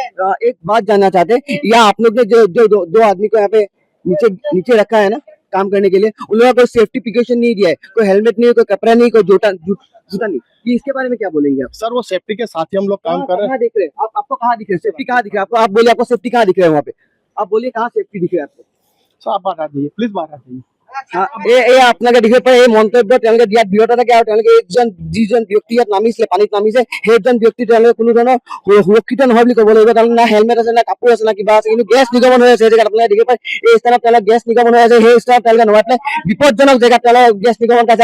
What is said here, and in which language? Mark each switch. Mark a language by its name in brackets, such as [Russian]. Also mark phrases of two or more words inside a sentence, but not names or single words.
[Hindi] एक बात जानना चाहते हैं, यहाँ आप लोग ने जो दो आदमी को यहाँ पे नीचे रखा है ना काम करने के लिए, उन लोगों को [English] safety precaution [Hindi] नहीं दिया है, कोई हेलमेट नहीं, कोई कपड़ा नहीं, कोई जूता नहीं, ये इसके बारे में क्या बोलेंगे आप? सर वो सेफ्टी के साथ ही हम लोग काम कर रहे हैं। कहाँ दिख रहे हैं आपको कहाँ दिख रहे हैं सेफ्टी, कहाँ दिख रहा है आपको? आप बोलिए आपको सेफ्टी कहाँ दिख रहा है वहाँ पे, आप बोलिए कहाँ सेफ्टी दिख रहा है आपको? सर आप बाहर आ जाइए प्लीज, बाहर आ जाइए। [Assamese] আপোনালোকে দেখিব পাৰে এই মন্তব্য তেওঁলোকে দিয়াত বিৰত থাকে। আৰু তেওঁলোকে যিজন ব্যক্তি ইয়াত নামিছিলে, পানীত নামিছে, সেইজন ব্যক্তি তেওঁলোকে কোনো ধৰণৰ সুৰক্ষিত নহয় বুলি ক'ব লাগিব। তেওঁলোকে না হেলমেট আছে, না কাপোৰ আছে, না কিবা আছে, কিন্তু গেছ নিৰ্গমন হৈ আছে সেই জেগাত। আপোনালোকে দেখিব পাৰে এই স্থানত তেওঁলোকে গেছ নিৰ্গমন হৈ আছে, সেই স্থানত তেওঁলোকে নমাই পেলাই বিপদজনক জেগাত তেওঁলোকে গেছ নিৰ্গমন কৰিছে।